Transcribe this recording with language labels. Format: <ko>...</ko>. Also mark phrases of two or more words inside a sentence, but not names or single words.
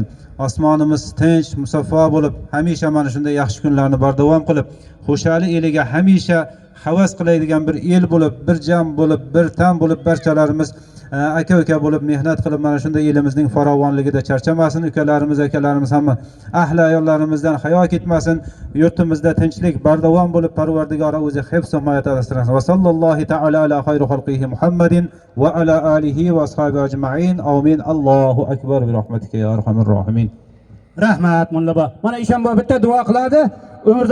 <uz>Osmonimiz tinch, musaffo bo'lib, hamisha mana shunday yaxshi kunlarni bardavom qilib, Xushali eliga hamisha havas qiladigan bir el bo'lib, bir jam bo'lib, bir tam bo'lib, barchalarimiz aka-uka bo'lib mehnat qilib mana shunday elimizning farovonligida charchamasin. Ukalarimiz, akalarimiz hamma ahli ayollarimizdan hayo ketmasin. Yurtimizda tinchlik bardavom bo'lib, Parvardigora o'zi hifz va himoyat asrasin.</uz> <ar>وصلى الله تعالى على خير خلقه محمد وعلى آله وأصحابه أجمعين. Amin. الله أكبر برحمتك يا أرحم الراحمين.</ar> <uz>Rahmat mulla bo. Mana Ishonboy bitta duo qiladi. Umrda</uz>